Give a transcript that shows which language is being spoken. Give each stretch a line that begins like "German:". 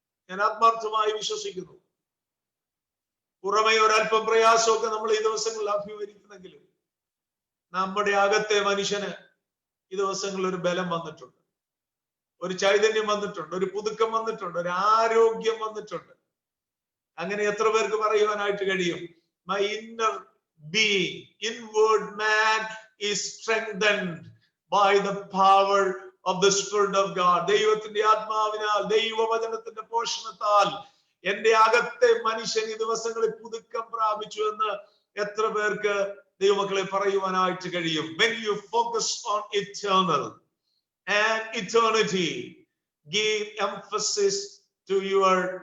Malayalam: ഞാൻ ആത്മാർത്ഥമായി വിശ്വസിക്കുന്നു. പുറമേ ഒരല്പം പ്രയാസമൊക്കെ നമ്മൾ ഈ ദിവസങ്ങളിൽ അഭിമുഖീകരിക്കുന്നെങ്കിലും നമ്മുടെ അകത്തെ മനുഷ്യന് ഈ ദിവസങ്ങളിൽ ഒരു ബലം വന്നിട്ടുണ്ട്, ഒരു ചൈതന്യം വന്നിട്ടുണ്ട്, ഒരു പുതുക്കം വന്നിട്ടുണ്ട്, ഒരു ആരോഗ്യം വന്നിട്ടുണ്ട്. അങ്ങനെ എത്ര പേർക്ക് പറയുവാനായിട്ട് കഴിയും?
English: My inner being, inward man is strengthened by the power of the Spirit of God.
Malayalam: ദൈവത്തിന്റെ ആത്മാവിനാൽ, ദൈവവചനത്തിന്റെ പോഷണത്താൽ എന്റെ അകത്തെ മനുഷ്യൻ ഈ ദിവസങ്ങളിൽ പുതുക്കം പ്രാപിച്ചു എന്ന് എത്ര പേർക്ക് ദൈവമക്കളെ പറയുവാനായിട്ട് കഴിയും?
English: When you focus on eternal and eternity, give emphasis to your